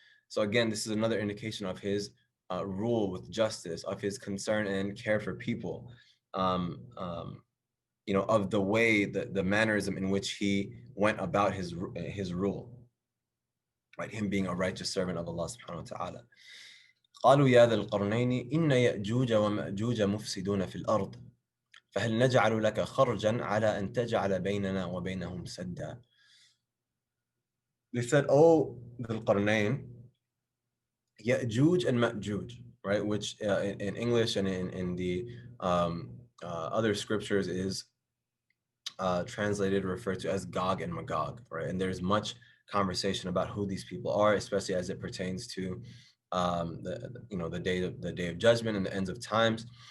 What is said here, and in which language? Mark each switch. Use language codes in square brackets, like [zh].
[en] So again, this is another indication of his rule with justice, of his concern and care for people, of the way, the mannerism in which he went about his rule, right? Him being a righteous servant of Allah subhanahu wa ta'ala. [ar] قالوا يا ذا القرنين إن يأجوج ومأجوج مفسدون في الأرض فهل نجعل لك خرجا على أن تجعل بيننا وبينهم سدا. [en] They said, "Oh, Dhul Qarnayn, Ya'juj and Ma'juj," right? Which in English and in the other scriptures is translated, referred to as Gog and Magog, right? And there's much conversation about who these people are, especially as it pertains to the day of judgment and the ends of times.